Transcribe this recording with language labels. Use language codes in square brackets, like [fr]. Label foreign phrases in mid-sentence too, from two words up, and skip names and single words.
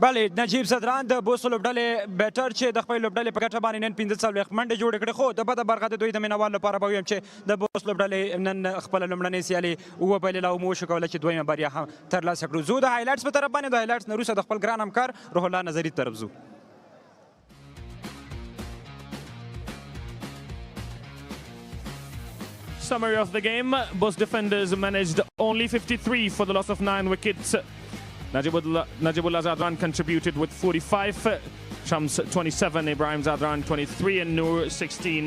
[ps] بلې نجیب زدران د بوست لوبډلې بیټر چې د خپل لوبډلې په ګټه باندې نن 15 منډې جوړې کړې، خو د بده برخه د دوی د مینوال لپاره به ویم چې د بوست لوبډلې نن خپله لومړنۍ سیالي وبایلله او موږ وشو کولی چې دویمه بریا هم ترلاسه کړو. زه د هایلایټس په طرف باندې د هایلایټس نه وروسته د خپل ګران همکار روح الله نظري طرف ځو. [en] Summary of the game. Both defenders managed only 53 for the loss of 9 wickets. Najibullah Zadran contributed with 45, Shams 27, Ibrahim Zadran 23 and Noor 16.